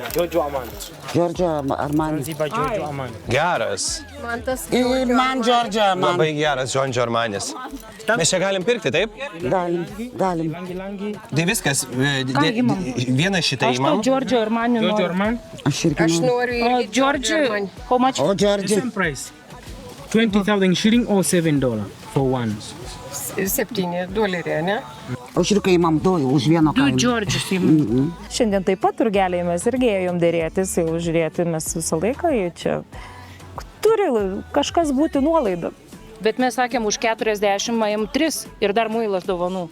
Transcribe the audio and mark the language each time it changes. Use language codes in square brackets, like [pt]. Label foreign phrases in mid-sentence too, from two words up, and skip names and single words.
[lt] Giorgio Armani. Ziba Giorgio Armani. Geras. Man Giorgio Armani. Labai geras Giorgio Armanis. Mes čia galim pirkti, taip? Galim. Tai viskas. Vieną šitą įmam. Giorgio Armani. Giorgio Armani. Aš irgi noriu. [en] O Giorgio, how much? O Giorgio. Same price. 20,000 shilling or $7 for one. $7, [lt] ne? Aš irgi įmam du už vieną kainą. Giorgius įmam. Šiandien taip pat turgeliai mes irgi ėjom dėrėtis, jau žiūrėti mes visą laiką, čia turi kažkas būti nuolaida. Bet mes sakėm, už 40 maim 3 ir dar muilas dovanų.